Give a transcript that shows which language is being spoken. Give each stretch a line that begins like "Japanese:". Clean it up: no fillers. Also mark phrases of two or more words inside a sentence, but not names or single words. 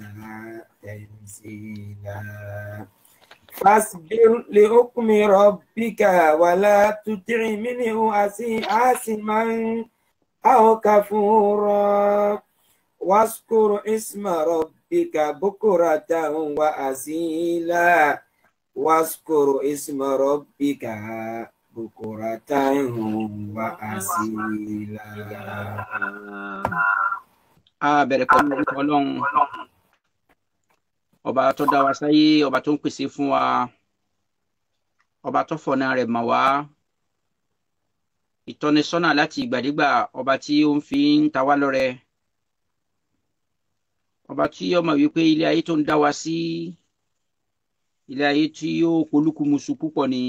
Arabic: تنزيلا فاصبر لحكم ربك ولا تطع منه آثما أو كفورا واذكر اسم ربك بكرة وأصيلا واذكر اسم ربك بكرة وأصيلا.
Yoruba: bẹ̀rẹ̀ pẹ̀lú Ọlọ́run ọba tó dá wa sáyé, ọba tó ń pèsè fún wa, ọba tó fọ̀nà rẹ̀ mọ̀ wá, ìtọ́nisọ́nà láti ìgbàdégbà, ọba tí ó ń fi ń ta wá lọ́rẹ, ọba tí ó mọ̀ wípé ilé ayé tó ń dá wa sí ilé ayé tí ó polúkúmuṣu púpọ̀ ni.